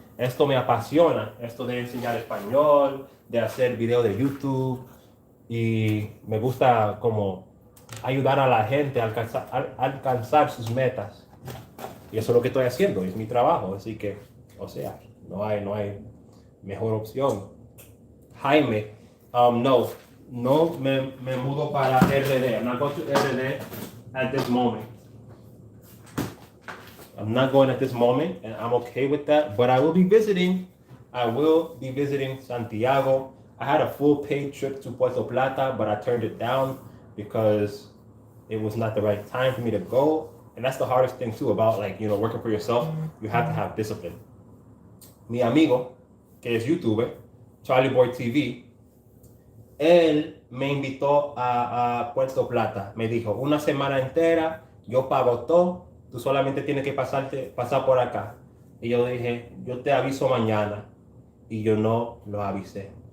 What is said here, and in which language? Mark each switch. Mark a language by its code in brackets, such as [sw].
[es] Esto me apasiona, esto de enseñar español, de hacer videos de YouTube, y me gusta como ayudar a la gente a alcanzar sus metas. Y eso es lo que estoy haciendo, es mi trabajo, así que, o sea, no hay mejor opción. Jaime, no me mudo para RD. [en] I'm not going to RD at this moment. I'm not going at this moment, and I'm okay with that, but I will be visiting. I will be visiting Santiago. I had a full paid trip to Puerto Plata, but I turned it down because it was not the right time for me to go. And that's the hardest thing too about working for yourself. You have to have discipline. [es] Mi amigo, que es youtuber, Charlie Boy TV, él me invitó a Puerto Plata. Me dijo, una semana entera, yo pago todo, tú solamente tienes que pasar por acá. Y yo dije, yo te aviso mañana. Y yo no lo avisé.